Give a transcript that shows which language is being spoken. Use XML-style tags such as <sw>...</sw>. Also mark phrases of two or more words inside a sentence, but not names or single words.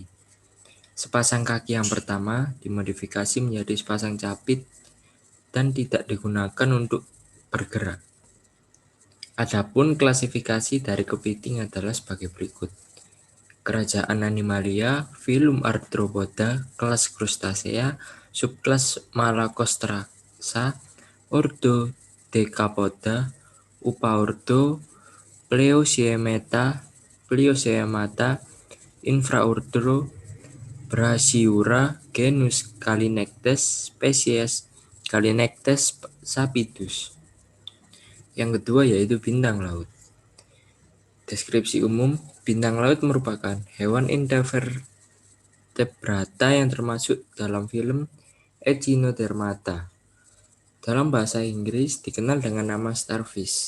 <id>Sepasang kaki yang pertama dimodifikasi menjadi sepasang capit dan tidak digunakan untuk bergerak. Adapun klasifikasi dari kepiting adalah sebagai berikut. Kerajaan Animalia, filum Arthropoda, kelas Crustacea, subkelas Malacostraca, ordo Decapoda, upaordo Pleocyemata, infraordo Brachyura, genus Callinectes, spesies Callinectes sapidus. Yang kedua yaitu bintang laut. Deskripsi umum, bintang laut merupakan hewan invertebrata yang termasuk dalam film Echinodermata. Dalam bahasa Inggris dikenal dengan nama starfish.</id>